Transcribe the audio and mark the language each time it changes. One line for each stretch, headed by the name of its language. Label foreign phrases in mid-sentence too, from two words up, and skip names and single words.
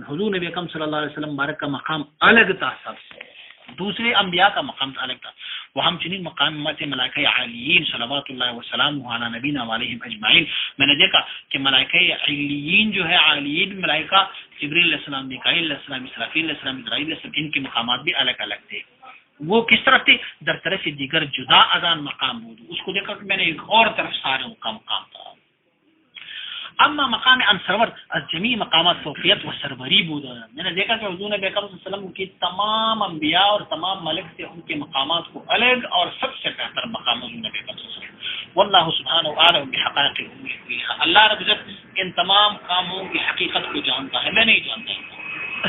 Urdu: حضور نبی اکرم صلی اللہ علیہ وسلم مبارک کا مقام الگ تھا، سب سے دوسرے انبیاء کا مقام الگ تھا.
Persian: وہ ہم چنین مقامات ملائکہ عالیین
Arabic: صلوات اللہ وسلام علی نبینا علیہم اجمعین.
Urdu: میں نے دیکھا کہ ملائکہ عالیین جو ہے، عالیین ملائکہ جبریل علیہ السلام، میکائیل علیہ السلام، اسرافیل علیہ السلام، اسرائیل علیہ السلام، ان کے مقامات بھی الگ الگ تھے. وہ کس طرف تھے؟
Persian: در طرف دیگر جدا ازان مقام بود.
Urdu: اس کو دیکھا کہ میں نے ایک اور طرف سارے کا مقام تھا.
Persian: اما مقام ان سرور از جمیع مقامات فوقیت و سروری بود.
Urdu: میں نے دیکھا کہ حضور نبی اکرم صلی اللہ علیہ وسلم کی تمام انبیاء اور تمام ملک سے ان کے مقامات کو الگ اور سب سے بہتر مقام حضور نبی اکرم صلی اللہ علیہ وسلم.
Arabic: واللہ سبحانہ وتعالی بحقائق الامور.
Urdu: اللہ رب العزت ان تمام کاموں کی حقیقت کو جانتا ہے، میں نہیں جانتا.